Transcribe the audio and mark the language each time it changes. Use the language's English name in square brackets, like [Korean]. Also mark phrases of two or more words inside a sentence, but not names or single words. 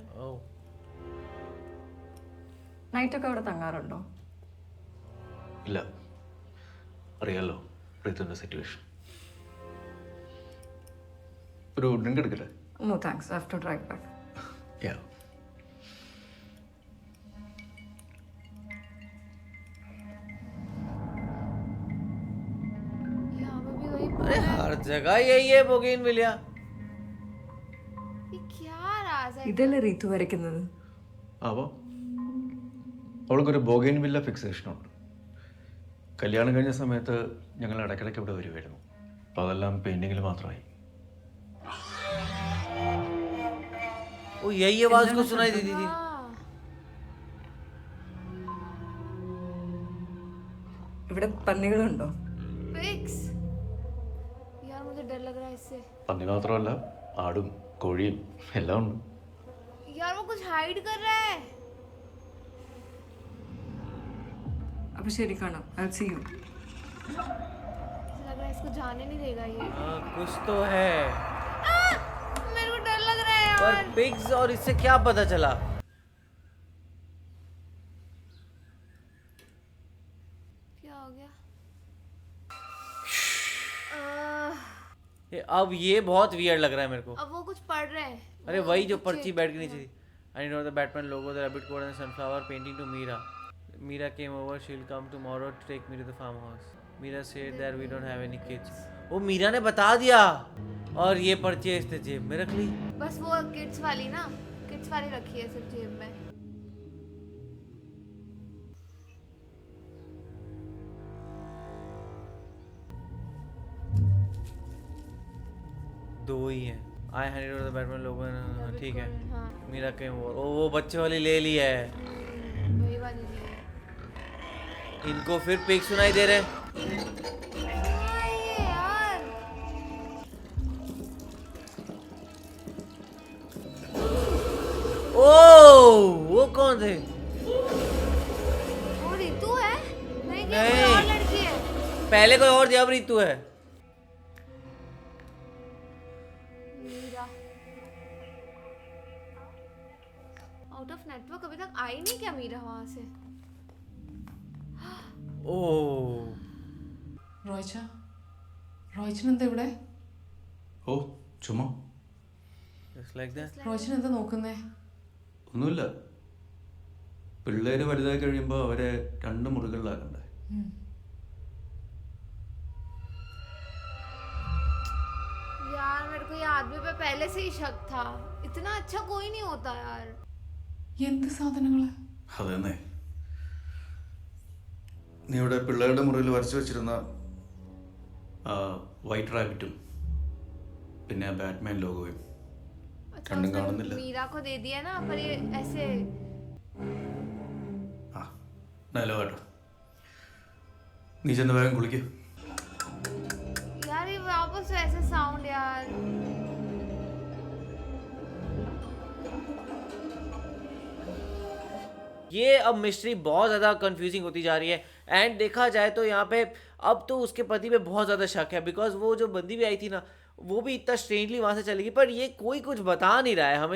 [Malayalam] ओह, നൈറ്റൊക്കെ അവിടെ തങ്ങാറുണ്ടോ? ഇല്ല, അറിയാലോ ഋതുവിൻ്റെ സിറ്റുവേഷൻ. ഒരു ഡ്രിങ്ക് എടുക്കില്ലേ? [English] No thanks, I have to drive back. യാ. [Hindi] यहाँ पे भी वही. अरे हर जगह यही है बोगेनविलिया. ये क्या राज है? [Malayalam] ഇതല്ലേ റീതു വരയ്ക്കുന്നത്? അപ്പോൾ അവൾക്കൊരു ബോഗൈൻ വില്ല ഫിക്സേഷനുണ്ട്. കല്യാണം കഴിഞ്ഞ സമയത്ത് ഞങ്ങൾ ഇടയ്ക്കിടയ്ക്ക് ഇവിടെ വരുമായിരുന്നു. അപ്പോൾ അതെല്ലാം പെയിൻറ്റിങ്ങിൽ മാത്രമായി. [Hindi] वो यही आवाज को सुनाई देती थी. [Malayalam] ഇവിടെ പന്നികളുണ്ടോ? [Hindi] पिग्स. यार मुझे डर लग रहा है इससे. [Malayalam] പന്നി മാത്രമല്ല, ആടും കോഴിയും എല്ലാം ഉണ്ട്. [Hindi] यार वो कुछ हाइड कर रहा है. [Malayalam] അപ്പൊ ശരി കാണാം. [English] I see you. [Hindi] मुझे लग रहा है इसको जाने नहीं देगा ये. कुछ तो है, मेरे को डर लग रहा है पर यार. पिग्स और इससे क्या पता चला? क्या हो गया? अब ये बहुत वियर्ड लग रहा है मेरे को. अब वो कुछ पढ़ रहे हैं. अरे वही जो पर्ची बैठ के नीचे थी. [English] I know the Batman logo, the rabbit coat and the sunflower painting to Mira. Mira came over, she'll come tomorrow to take me to the farmhouse. Mira said that we don't have any kids. [Hindi] वो मीरा ने बता दिया और ये पर्ची इसने जेब में रख ली. बस वो किड्स वाली ना, किड्स वाली रखी है सिर्फ जेब में. दो ही हैं. [English] I handed over the Batman logo and [Hindi] ठीक है. हाँ. [English] मीरा came over. [Hindi] ओ वो बच्चे वाली ले ली है. आवाज नहीं है। इनको फिर पिग सुनाई दे रहे हैं। हाँ, ये यार ओ वो कौन थे? वो रितु है? नहीं क्या कोई नहीं। और लड़की है? पहले कोई और दिया, अब रितु है। मीरा [English] out of network [Hindi] अभी तक आई नहीं क्या मीरा वहां से? ഓ [Malayalam] റോയ്ച്ചൻ എന്താ ഇവിടെ? ഓ ചുമ്മാ [English] just like that. [Malayalam] റോയ്ച്ചൻ എന്താ നോക്കുന്നേ? ഒന്നുമില്ല. പിള്ളേര് വലുതായി കഴിയുമ്പോൾ അവരെ 2 മുറികളിലാക്കണ്ടേ? [Hindi] यार मेरे को ये आदमी पे पहले से ही शक था। इतना अच्छा कोई नहीं होता यार। [Malayalam] എന്ത് സാധനങ്ങള്? അതന്നെ. നീ ഇവിടെ പിള്ളേരുടെ മുറിയിൽ വരച്ചു വെച്ചിരുന്ന [English] white rabbit [Malayalam] പിന്നെ ബാറ്റ്മാൻ ലോഗോയും [Hindi] अच्छा [Malayalam] കണ്ണും [Hindi] उसने [Malayalam] കാണുന്നില്ല. [Hindi] मीरा को दे दिया ना, पर ये ऐसे [Malayalam] ആ നല്ല കേട്ടോ. നീ ചെന്ന് വേഗം കുളിക്കുക. [Hindi] यार ये वापस से ऐसे साउंड यार। ये अब मिस्ट्री बहुत ज़्यादा कंफ्यूजिंग होती जा रही है। एंड देखा जाए तो यहाँ पे अब तो उसके पति पे बहुत ज़्यादा शक है, बिकॉज वो जो बंदी भी आई थी ना, वो भी इतना स्ट्रेंजली वहाँ से चली गई, पर ये कोई कुछ बता नहीं रहा है हमें।